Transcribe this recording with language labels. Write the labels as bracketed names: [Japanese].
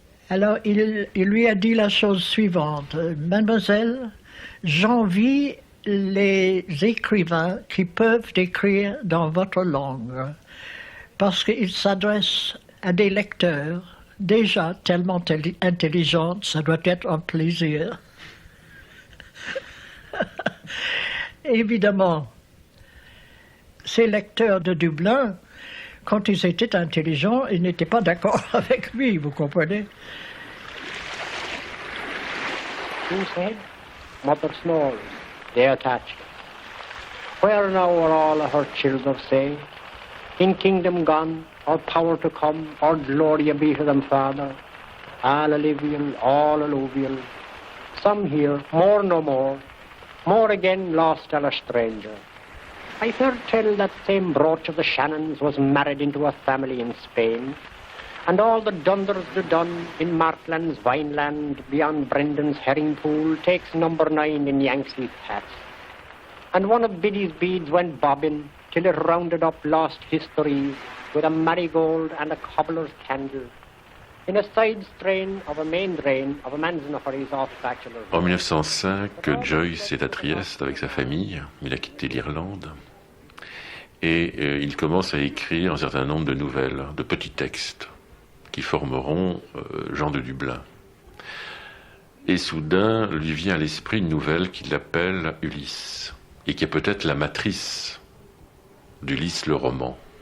[French] Alors il lui a dit la chose suivante: Mademoiselle, j'envie les écrivains qui peuvent écrire dans votre langue, parce qu'ils s'adressent à des lecteurs déjà tellement intelligents, ça doit être un plaisir. Évidemment, ces lecteurs de Dublin, quand ils étaient intelligents, ils n'étaient pas d'accord avec lui, vous comprenez? [English] Who said? Mother snores, they attached. Where now are all her children, say? In kingdom gone, or power to come, or glory be to them, Father? All alluvial, all alluvial. Some here, more no more again lost and a stranger. I've heard tell that same brooch of the Shannons was married into a family in Spain, and all the Dunders do done in Martland's Vineland beyond Brendan's herring pool takes number 9 in Yanksleaf hats. And one of Biddy's beads went bobbing till it rounded up lost histories with a marigold and a cobbler's candle in a side strain of a main drain of a man's nofery's off bachelor. [French] En 1905, Joyce est à Trieste avec sa famille. Il a quitté l'Irlande. Et il commence à écrire un certain nombre de nouvelles, de petits textes. qui formeront Jean de Dublin. Et soudain, lui vient à l'esprit une nouvelle qu'il appelle Ulysse, et qui est peut-être la matrice d'Ulysse le roman.